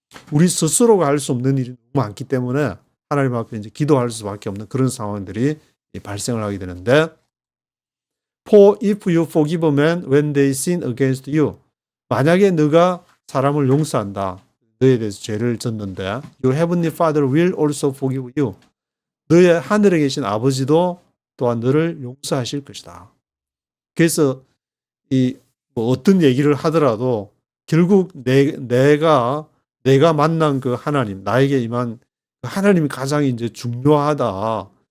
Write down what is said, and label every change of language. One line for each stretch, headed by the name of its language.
Korean: 우리 스스로가 할 수 없는 일이 너무 많기 때문에 하나님 앞에 이제 기도할 수밖에 없는 그런 상황들이 발생을 하게 되는데
English: For if you forgive men when they sin against you.
Korean: 만약에 너가 사람을 용서한다. 너에 대해서 죄를 졌는데
English: Your heavenly Father will also forgive you.
Korean: 너의 하늘에 계신 아버지도 또한 너를 용서하실 것이다. 그래서 뭐 어떤 얘기를 하더라도 결국 내가 만난 그 하나님, 나에게 임한 그 하나님이 가장 이제 중요하다.